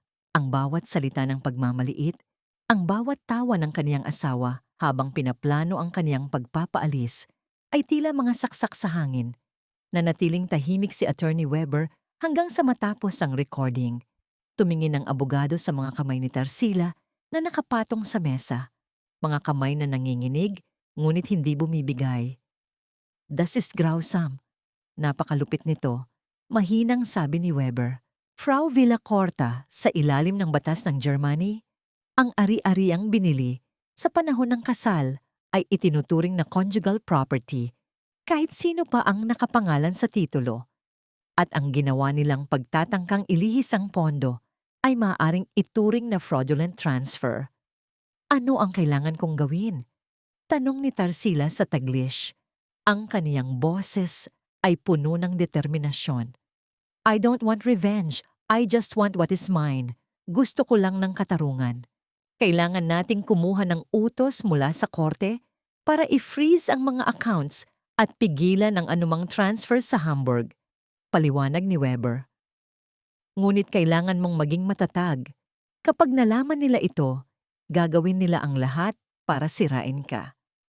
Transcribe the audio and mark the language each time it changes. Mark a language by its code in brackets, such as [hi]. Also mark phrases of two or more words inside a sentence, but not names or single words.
[tl] Ang bawat salita ng pagmamaliit, ang bawat tawa ng kaniyang asawa habang pinaplano ang kaniyang pagpapaalis ay tila mga saksak sa hangin. Nanatiling tahimik si Attorney Weber hanggang sa matapos ang recording. Tumingin ang abogado sa mga kamay ni Tarsila na nakapatong sa mesa. Mga kamay na nanginginig, ngunit hindi bumibigay. [de] Das ist grausam. [tl] Napakalupit nito. Mahinang sabi ni Weber. Frau Villacorta, sa ilalim ng batas ng Germany, ang ari-ariang binili sa panahon ng kasal ay itinuturing na [en] conjugal property [tl] kahit sino pa ang nakapangalan sa titulo. At ang ginawa nilang pagtatangkang ilihis ang pondo ay maaaring ituring na [en] fraudulent transfer. [tl] Ano ang kailangan kong gawin? Tanong ni Tarsila sa Taglish. Ang kaniyang boses ay puno ng determinasyon. [en] I don't want revenge. I just want what is mine. [tl] Gusto ko lang ng katarungan. Kailangan nating kumuha ng utos mula sa korte para i-freeze ang mga accounts at pigilan ang anumang transfer sa Hamburg. Paliwanag ni Weber. Ngunit kailangan mong maging matatag. Kapag nalaman nila ito, gagawin nila ang lahat para sirain ka.